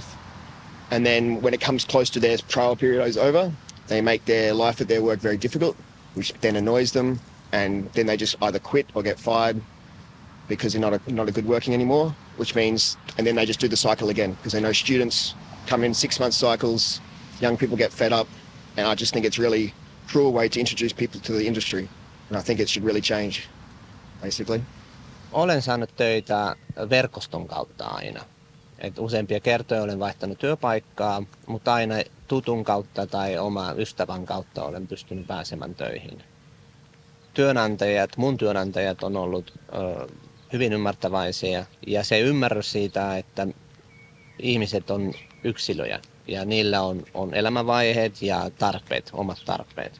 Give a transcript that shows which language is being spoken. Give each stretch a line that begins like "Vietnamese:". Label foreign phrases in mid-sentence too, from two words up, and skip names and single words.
English: And then when it comes close to their trial period is over, they make their life at their work very difficult, which then annoys them, and then they just either quit or get fired because they're not a good working anymore, which means, and then they just do the cycle again because they know students come in 6-month cycles, young people get fed up, and I just think it's really cruel way to introduce people to the industry, and I think it should really change, basically.
Finnish: Olen saanut töitä verkoston kautta aina. Useampia kertoja olen vaihtanut työpaikkaa, mutta aina tutun kautta tai oman ystävän kautta olen pystynyt pääsemään töihin. Mun työnantajat on ollut hyvin ymmärtäväisiä ja se ymmärrys siitä, että ihmiset on yksilöjä ja niillä on elämänvaiheet ja tarpeet, omat tarpeet.